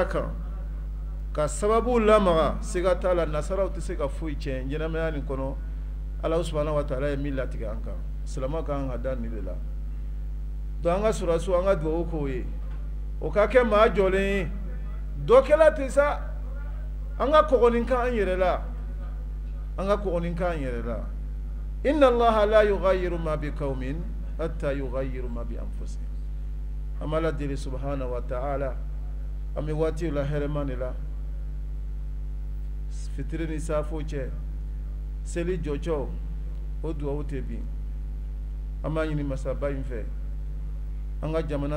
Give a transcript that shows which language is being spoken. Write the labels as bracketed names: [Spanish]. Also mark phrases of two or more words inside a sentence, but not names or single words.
[Bambara] kan ka sababu lamaga siga t'a la nasaraw tɛ se ka foyi tiɲɛ ɲɛnamaya nin kɔnɔ ala [Arabic] سبحانه وتعالى [Bambara] ye min latigɛ an kan silamɛ kan ka da nin de la donc an ka surasiw an ka dugawu k'o ye o ka kɛ maa jɔlen ye dɔ kɛla ten sa an ka kɔgɔnin kan an yɛrɛ la an ka kɔgɔnin kan an yɛrɛ la [Arabic] إن الله لا يغير ما ب قوم حتى يغيروا ما ب أنفسهم [Bambara] an b'ala deli [Arabic] سبحانه وتعالى [Bambara] an bɛ waati la hɛrɛma de la fitiri ni safo cɛ seli jɔcɔ o duwawu tɛ bin an b'a ɲini masaba in fɛ an ka jamana